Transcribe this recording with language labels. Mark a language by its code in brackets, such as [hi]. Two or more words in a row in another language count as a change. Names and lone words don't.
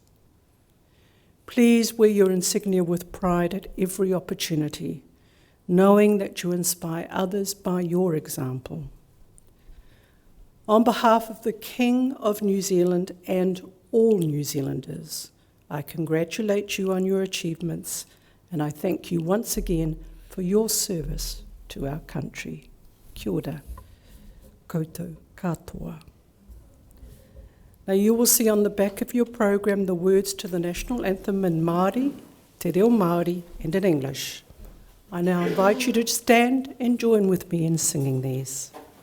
[en] Please wear your insignia with pride at every opportunity, knowing that you inspire others by your example. On behalf of the King of New Zealand and all New Zealanders, I congratulate you on your achievements, and I thank you once again for your service to our country. [mi] Kia ora, koutou katoa. [en] Now you will see on the back of your program the words to the national anthem in Māori, [mi] Te Reo Māori, [en] and in English. I now invite you to stand and join with me in singing these.